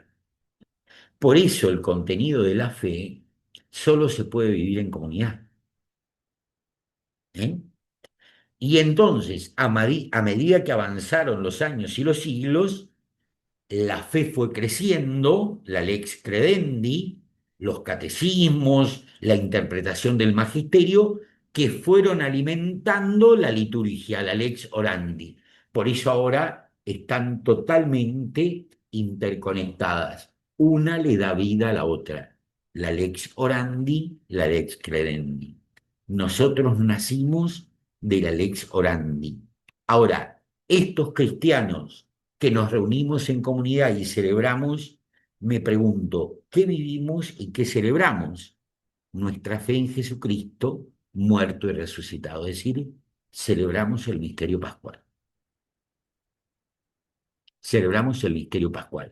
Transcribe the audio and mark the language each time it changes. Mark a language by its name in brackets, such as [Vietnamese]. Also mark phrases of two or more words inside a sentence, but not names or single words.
[Spanish] Por eso el contenido de la fe solo se puede vivir en comunidad. ¿Eh? Y entonces, a medida que avanzaron los años y los siglos, la fe fue creciendo, la [Latin] lex credendi, [Spanish] los catecismos, la interpretación del magisterio, que fueron alimentando la liturgia, la [Latin] lex orandi. [Spanish] Por eso ahora están totalmente interconectadas. Una le da vida a la otra. [Latin] La lex orandi, la lex credendi. [Spanish] Nosotros nacimos de la [Latin] lex orandi. [Spanish] Ahora, estos cristianos que nos reunimos en comunidad y celebramos, me pregunto, ¿qué vivimos y qué celebramos? Nuestra fe en Jesucristo, muerto y resucitado. Es decir, celebramos el misterio pascual. Celebramos el misterio pascual.